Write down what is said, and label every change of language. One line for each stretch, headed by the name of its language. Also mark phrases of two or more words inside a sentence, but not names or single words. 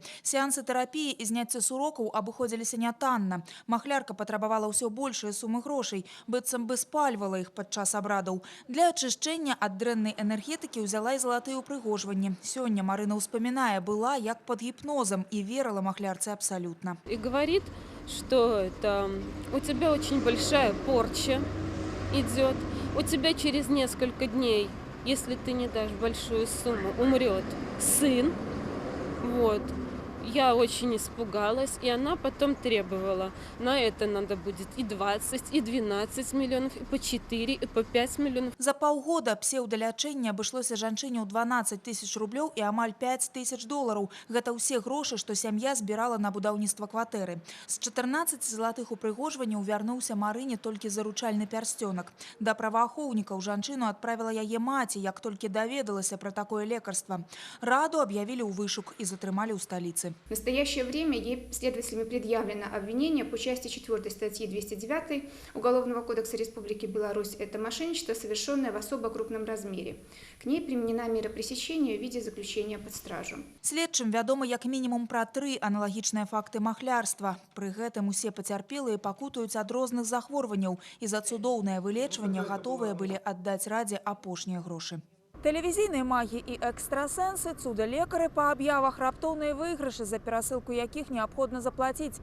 Belarusian: Сеансы тэрапіі і зняцце з урокаў абыходзіліся нятанна. Махлярка патрабавала ўсё большыя сумы грошай, быццам бы спальвала іх падчас абрадаў. Для ачышчэння ад дрэннай энергетыкі ўзяла і залатыя ўпрыгожванні. Сёння Марына ўспамінае, была як пад гіпнозам і верыла махлярцы абсалютна.
Russian: И говорит, что это у тебя очень большая порча идет, у тебя через несколько дней, если ты не дашь большую сумму, умрет сын. Вот. Я очень испугалась, и она потом требовала. На это надо будет и 20, и 12 миллионов, и по 4, и по 5 миллионов.
Belarusian: За паўгода псеўдалячэнне абышлося жанчыне ў 12 тысяч рублёў і амаль 5 тысяч долараў. Гэта ўсе грошы, што сям'я збірала на будаўніцтва кватэры. З 14 залатых упрыгожванняў вярнуўся Марыне толькі заручальны пярсцёнак. Да праваахоўнікаў жанчыну адправіла яе маці, як толькі даведалася пра такое лекарства. Раду аб'явілі ў вышук і затрымалі ў сталіцы.
Russian: В настоящее время ей следователями предъявлено обвинение по части 4 статьи 209 Уголовного кодекса Республики Беларусь. Это мошенничество, совершенное в особо крупном размере. К ней применена мера пресечения в виде заключения под стражу.
Belarusian: Следчым вядома як мінімум пра 3 аналагічныя факты махлярства. Пры гэтым усе пацярпелыя пакутаюць ад розных захворванняў і за цудоўнае вылечванне гатовыя былі аддаць радзе апошнія грошы. Тэлевізійныя магі і экстрасэнсы, цуда-лекары па аб'явах, раптоўныя выйгрышы, за перасылку якіх неабходна заплаціць.